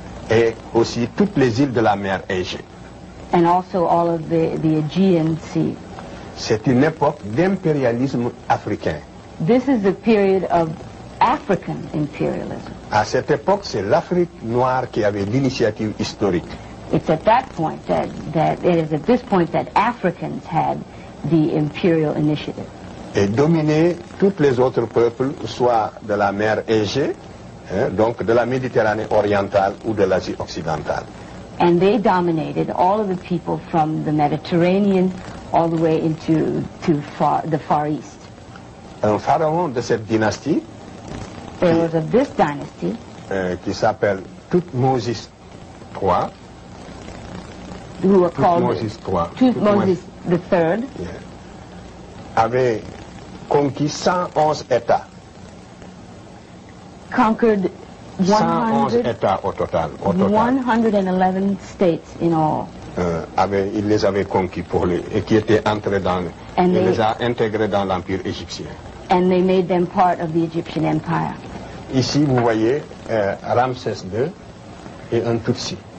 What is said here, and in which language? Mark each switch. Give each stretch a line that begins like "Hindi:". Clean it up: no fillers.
French: Et aussi toutes les îles de la mer Égée.
English: And also all of the Aegean Sea.
French: C'est une époque d'impérialisme africain.
English: This is the period of African imperialism.
French: À cette époque, c'est l'Afrique noire qui avait l'initiative historique.
English: It's at that point that Africans had the imperial initiative.
French: Et dominer tous les autres peuples, soit de la mer Égée, donc de la Méditerranée orientale ou de l'Asie occidentale.
English: And they dominated all of the people from the Mediterranean all the way into the Far East.
French: Un pharaon de cette dynastie,
English: there was of this dynasty,
French: qui s'appelle Thutmose III,
English: who were called Thutmose III,
French: avait conquis 111 États.
English: Conquered
French: 111 États au total.
English: 111 states in all.
French: Il les avait conquis et qui étaient entrés il les a intégrés dans l'Empire égyptien.
English: And they made them part of the Egyptian Empire.
French: Ici, vous voyez Ramsès II et un Tutsi.